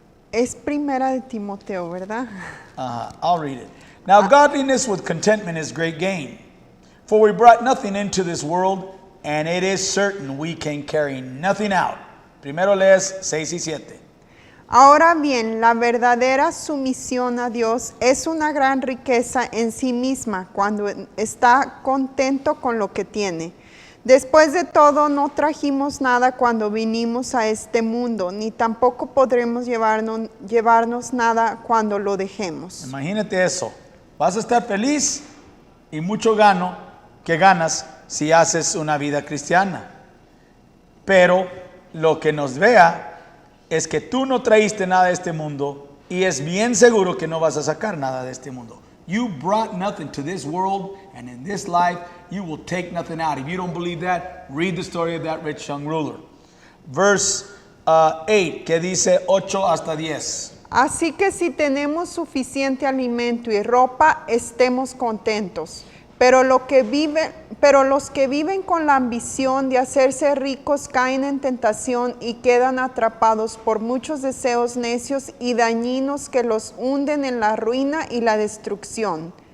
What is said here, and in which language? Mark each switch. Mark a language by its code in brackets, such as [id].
[es] Es primera de Timoteo, ¿verdad? [en] I'll read it. Now, godliness with contentment is great gain. For we brought nothing into this world, and it is certain we can carry nothing out. [es] Primero lees 6 y 7. Ahora bien, la verdadera sumisión a Dios es una gran riqueza en sí misma cuando está contento con lo que tiene. Después de todo, no trajimos nada cuando vinimos a este mundo, ni tampoco podremos llevarnos nada cuando lo dejemos. Imagínate eso. Vas a estar feliz y mucho que ganas si haces una vida cristiana. Pero lo que nos vea es que tú no traíste nada de este mundo y es bien seguro que no vas a sacar nada de este mundo. [en] You brought nothing to this world, and in this life you will take nothing out. If you don't believe that, read the story of that rich young ruler. [es] Verse 8, que dice 8 hasta 10. Así que si tenemos suficiente alimento y ropa, estemos contentos. Pero los que viven con la ambición de hacerse ricos caen en tentación y quedan atrapados por muchos deseos necios y dañinos que los hunden en la ruina y la destrucción.